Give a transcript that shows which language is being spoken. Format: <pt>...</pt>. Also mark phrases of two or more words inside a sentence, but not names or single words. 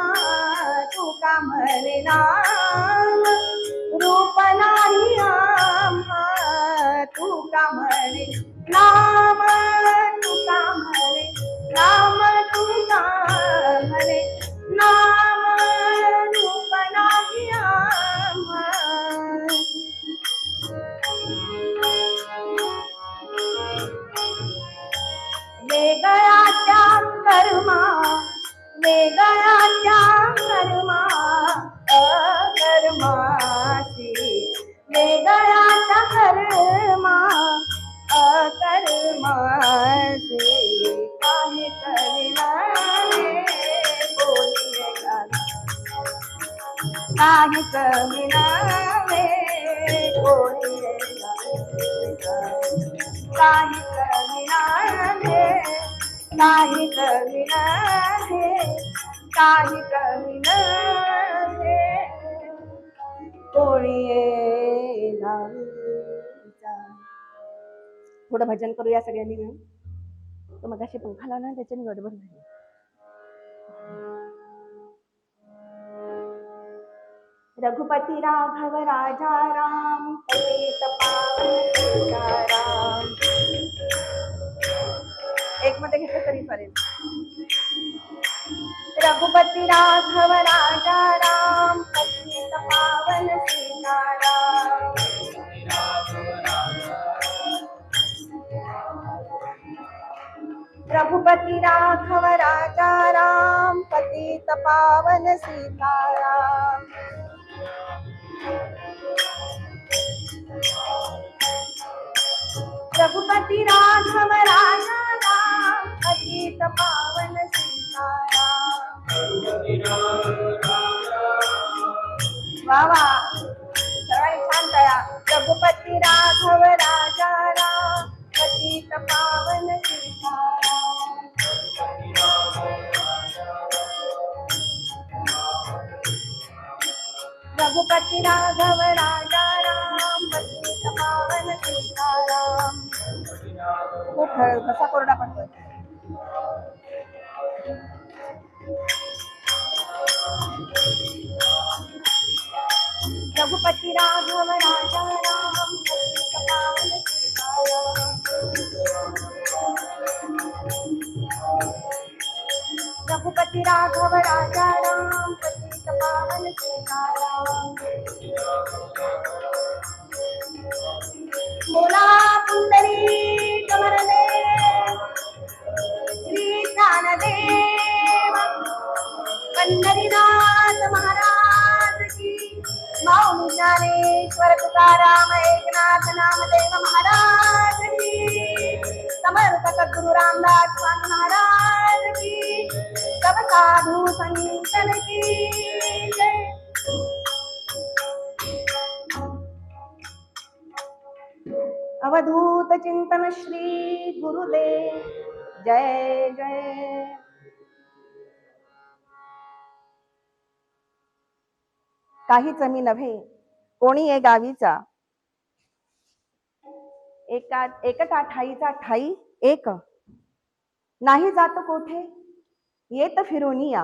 <mr>तुका म्हणे नाम रूप नाही आम्हा. तुका म्हणे नाम तुका म्हणे नाम तुका म्हणे नाम रूप नाही आम्हा. वेगळ्याच्या कर्मा वेगळ्याच्या कर्मा अकर्मासी. वेगळ्याच्या कर्मा अकर्मासी. काही कविना काही कमी नावे कोणी काही कमी नावे काही कमी नावे काही कमी नावे कोणी थोडं भजन करूया सगळ्यांनी मिळून. तर मग अशी पंखा लावला त्याच्याने गडबड झाली.</mr> <hi>रघुपति राघव राजा राम पतित पावन सीताराम.</hi> <mr>एक मध्ये घेतलं तरी चालेल.</mr> <hi>रघुपति राघव राजा राम पतित पावन सीताराम. रघुपति राघव राजा राम पतित पावन सीताराम. रघुपति राघव राजा राम पतित पावन सीताराम.</hi> <mr>वा वा सर्वांनी छान करा.</mr> <hi>रघुपति राघव राजा राम पतित पावन सीताराम. रघुपति राघव राजा राम पतित पावन सीताराम.</hi> <mr>खूप कसा कोरडा पडतोय.</mr> <hi>रघुपति राघव राजा राम पतित पावन सीताराम. रघुपति राघव राजा राम पतित पावन सीताराम.</hi> <mr>बोला पुंडरीक वरदे श्री ज्ञानदेव पंढरीनाथ महाराज की. मौनी ज्ञानेश्वर तुकाराम एकनाथ नामदेव महाराज की. समर्थ सद्गुरु रामदास स्वामी महाराज की.</mr> <hi>सब साधु संतन की जय.</hi> <mr>अवधूत चिंतन श्री गुरुदेव जय जय. काहीच मी नव्हे कोणी ये गावीचा. एकटा ठाईचा ठाई एक. नाही जात कोठे येत फिरून या.</mr>